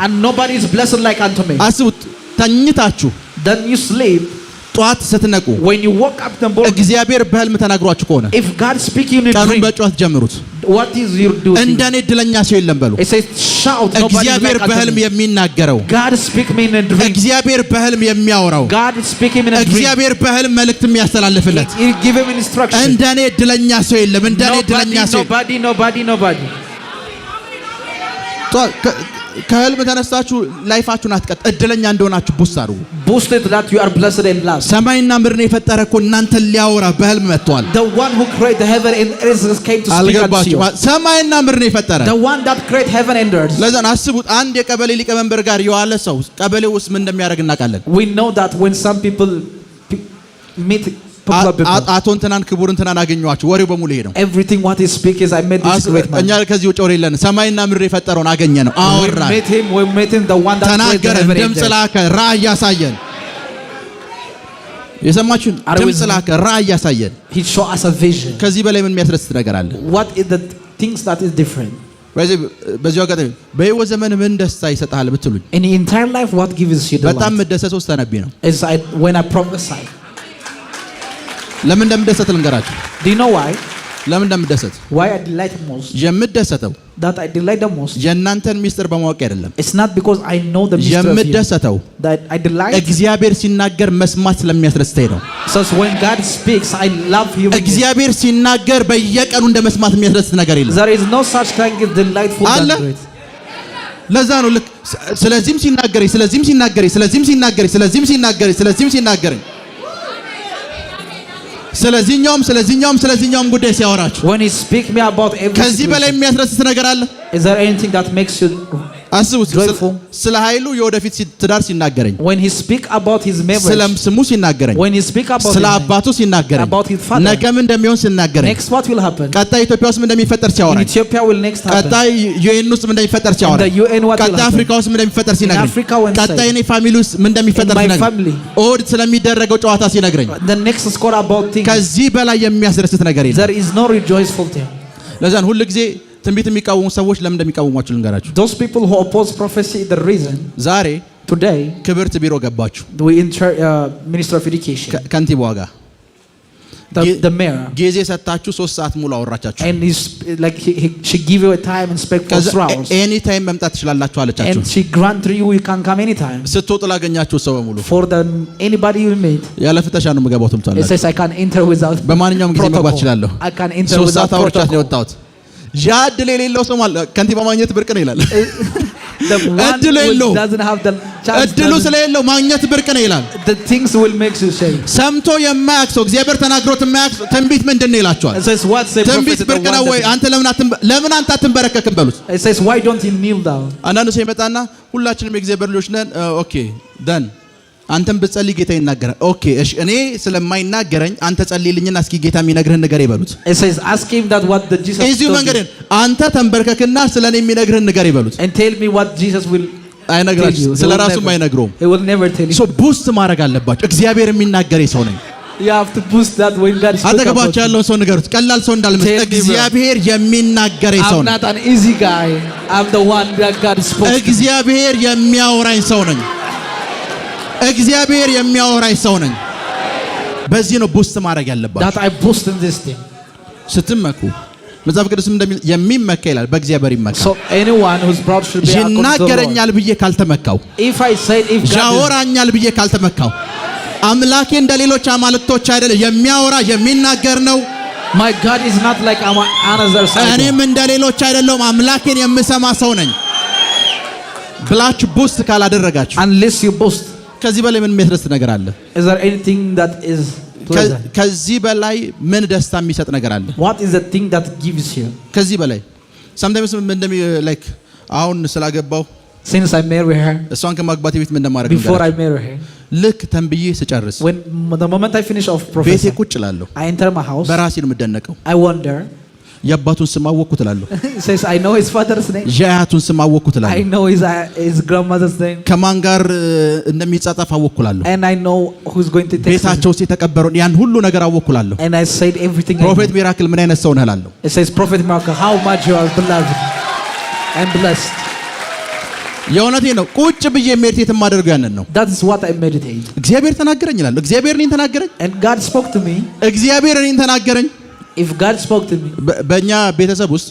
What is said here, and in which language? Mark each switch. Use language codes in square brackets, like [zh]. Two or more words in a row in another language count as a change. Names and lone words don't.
[en] And nobody is blessed like unto me. [am] አስቡት፣ ተኝታችሁ [en] Then you sleep. [am] ጧት ስትነቁ [en] When you woke up the morning, [am] እግዚአብሔር በህልም ተናግሯችሁ ከሆነ [en] if God speaking in a [am] ቀኑን [en] dream, [am] በጩኸት ጀምሩት። [en] what is your duty? [am] እንደኔ እድለኛ ሰው የለም በሉ። [en] It says shout. Nobody is [am] እግዚአብሔር [en] like unto [am] በህልም [en] me. [am] የሚናገረው፣ [en] God speak me in a dream. [am] እግዚአብሔር በህልም የሚያወራው፣ [en] God is speaking in a dream. [am] እግዚአብሔር በህልም መልእክት የሚያስተላልፍለት [en] He give him instruction. [am] እንደኔ እድለኛ ሰው የለም። እንደኔ እድለኛ ሰው [en] Nobody. [am] ከህልም ተነስታችሁ ላይፋችሁን አትቀጥ እድለኛ እንደሆናችሁ ቡስት አድርጉ። [en] Boost it that you are blessed and loved. [am] ሰማይና ምድርን የፈጠረ እኮ እናንተን ሊያወራ በህልም መጥቷል። [en] The one who created the heaven and earth came to speak unto you. [am] ሰማይና ምድርን የፈጠረ [en] The one that created heaven and earth. [am] ለዛን አስቡት አንድ የቀበሌ ሊቀመንበር ጋር የዋለ ሰው ቀበሌው ውስጥ ምን እንደሚያደርግ እናውቃለን። [en] We know that when some people meet [am] አቶ እንትናን ክቡር እንትናን አገኘዋቸው ወሬው በሙሉ ሄደው [en] everything what he speak is I met this great man. [am] እኛ ከዚህ ውጭ ወሬ የለን። ሰማይና ምድር የፈጠረውን አገኘ ነው አወራ [en] we met him the one that created the heaven and earth. [am] ድምጽ ላከ ራእይ ያሳየን። የሰማችሁን ድምጽ ላከ ራእይ ያሳየን። [en] He show us a vision. [am] ከዚህ በላይ ምን የሚያስደስት ነገር አለ? [en] What is the things that is different? [am] በዚህ አጋጣሚ በህይወት ዘመን ምን ደስታ ይሰጣል ብትሉኝ [en] in the entire life what gives you the [am] በጣም መደሰት ተነቢ ነው። [en] is when I prophesy. [am] ለምን እንደምደሰት ልንገራችሁ። [en] Do you know why? [am] ለምን እንደምደሰት [en] Why I delight most? [am] የምደሰተው [en] that I delight the most. [am] የእናንተን ሚስጥር በማወቅ አይደለም። [en] It's not because I know the mystery of you. [am] የምደሰተው [en] that I delight. [am] እግዚአብሔር ሲናገር መስማት ስለሚያስደስተኝ ነው። [en] So when God speaks I love hearing. [am] እግዚአብሔር ሲናገር በየቀኑ እንደ መስማት የሚያስደስት ነገር የለም። [en] There is no such thing as delightful than it. [am] ለዛ ነው ልክ ስለዚህም ሲናገረኝ ስለዚህም ሲናገረኝ ስለዚህም ሲናገረኝ ስለዚህም ሲናገረኝ ስለዚህም ሲናገረኝ ስለዚህኛውም ጉዳይ ሲያወራችሁ [en] when he speak me about everything [am] ከዚህ በላይ የሚያስደስት ነገር አለ? [en] Is there anything that makes you [am] አስቡት። ስለ ኃይሉ የወደፊት ትዳር ሲናገረኝ [en] when he speak about his marriage [am] ስለ ስሙ ሲናገረኝ [en] when he speak about [am] ስለ አባቱ ሲናገረኝ [en] about his father [am] ነገ ምን እንደሚሆን ሲናገረኝ [en] next what will happen [am] ቀጣይ ኢትዮጵያ ውስጥ ምን እንደሚፈጠር ሲያወራኝ [en] in Ethiopia will next happen [am] ቀጣይ ዩኤን ውስጥ ምን እንደሚፈጠር ሲያወራኝ ቀጣይ አፍሪካ ውስጥ ምን እንደሚፈጠር ሲነግረኝ ቀጣይ እኔ ፋሚሊ ውስጥ ምን እንደሚፈጠር ሲነግረኝ ኦድ ስለሚደረገው ጨዋታ ሲነግረኝ [en] the next score about things [am] ከዚህ በላይ የሚያስደስት ነገር የለም። [en] there is no rejoiceful thing. [am] ለዛን ሁሉ ጊዜ ትንቢት የሚቃወሙ ሰዎች ለምን እንደሚቃወሟችሁ ልንገራችሁ። [en] those people who oppose prophecy the reason [am] ዛሬ [en] today [am] ክብርት ቢሮ ገባችሁ [en] we enter minister of education [am] ከንቲባዋ ጋር [en] the mayor [am] ጊዜ ሰጣችሁ 3 ሰዓት ሙሉ አወራቻችሁ [en] and like she give you a time and spec for 3 hours any time [am] መምጣት ትችላላችሁ አለቻችሁ [en] and she grant you can come anytime [am] ስትወጡ ላገኛችሁ ሰው በሙሉ [en] for anybody you meet [am] ያለ ፍተሻ ነው የምገባው ትምጣላችሁ። [en] it says I can enter without [am] በማንኛውም ጊዜ መግባት እችላለሁ። [en] I can enter without [am] 3 ሰዓት አውርቻት ነው የወጣሁት። ያድል የሌለው ሰው ማለት ከንቲባ ማግኘት ብርቅ ነው ይላል። እድሉ ስለሌለው ማግኘት ብርቅ ነው ይላል። [en] the things will make you shame [am] ሰምቶ የማያውቅ ሰው እግዚአብሔር ተናግሮት የማያውቅ ሰው ትንቢት ምንድን ነው ይላቸዋል። ትንቢት ብርቅ ነው ወይ አንተ ለምን አንተ አትንበረከክም በሉት። [en] it says why don't you kneel down [am] አንዳንድ ሰው ይመጣና ሁላችንም የእግዚአብሔር ልጆች ነን [en] okay then [am] አንተም ብትጸልይ ጌታ ይናገራል። ኦኬ እሺ እኔ ስለማይናገረኝ አንተ ጸልይልኝና እስኪ ጌታ የሚነግርህን ነገር ይበሉት። [en] it says ask him that what the Jesus [am] እዚሁ መንገድ አንተ ተንበርከክና ስለኔ የሚነግርህን ነገር ይበሉት [en] and tell me what Jesus will [am] አይነግራችሁ ስለራሱም አይነግረውም። [en] he will never tell you so boost [am] ማድረግ አለባችሁ። እግዚአብሔር የሚናገረኝ ሰው ነኝ። [en] you have to boost that when God speaks [am] አጠገባችሁ ያለውን ሰው ንገሩት። ቀላል ሰው እንዳልመስል እግዚአብሔር የሚናገረኝ ሰው ነኝ። [en] I'm not an easy guy I'm the one that God spoke [am] እግዚአብሔር የሚያወራኝ ሰው ነኝ። እግዚአብሔር የሚያወራኝ ሰው ነኝ። በዚህ ነው ቡስት ማድረግ ያለባችሁ። [en] that I boost in this thing [am] ስትመኩ መጽሐፍ ቅዱስም የሚመካ ይላል በእግዚአብሔር ይመካ። [en] so anyone who's proud should be [am] ይናገረኛል ብዬ ካልተመካው [en] if I said if God [am] ያወራኛል ብዬ ካልተመካው አምላኬ እንደሌሎች አማልክቶች አይደለም የሚያወራ የሚናገር ነው። [en] my God is not like another side [am] እኔም እንደሌሎች አይደለም አምላኬን የምሰማ ሰው ነኝ ብላችሁ ቡስት ካላደረጋችሁ [en] unless you boost [am] ከዚህ በላይ ምን የሚያስደስት ነገር አለ? [en] is there anything that is pleasant [am] ከዚህ በላይ ምን ደስታ የሚሰጥ ነገር አለ? [en] what is the thing that gives you [am] ከዚህ በላይ [en] sometimes like [am] አሁን ስላገባው [en] since I married her [am] እሷን ከማግባቴ በፊት ምን እንደማደርግ [en] before I married her [am] ልክ ተንብዬ ስጨርስ [en] when the moment I finish of prophecy [am] ቤቴ ቁጭ እላለሁ። [en] I enter my house [am] በራሴ ነው የምደነቀው። [en] I wonder [am] የአባቱን ስም አወቅኩት እላለሁ። [en] says I know his father's name [am] የአያቱን ስም አወቅኩት እላለሁ። [en] I know his grandmother's name [am] ከማን ጋር እንደሚጻጻፍ አወቅኩ እላለሁ። [en] and I know who's going to take [am] ቤታቸው ውስጥ የተቀበረውን ያን ሁሉ ነገር አወቅኩ እላለሁ። [en] and I said everything [am] ፕሮፌት ሚራክል ምን አይነት ሰው ነህ እላለሁ። [en] it says prophet miracle how much you are beloved and blessed [am] የእውነቴ ነው። ቁጭ ብዬ ሜዲቴት የማደርገው ያንን ነው። [en] that is what I meditate [am] እግዚአብሔር ተናገረኝ እላለሁ። እግዚአብሔር እኔን ተናገረኝ [en] and God spoke to me [am] እግዚአብሔር እኔን ተናገረኝ። [en] if God spoke to me [am] በእኛ ቤተሰብ ውስጥ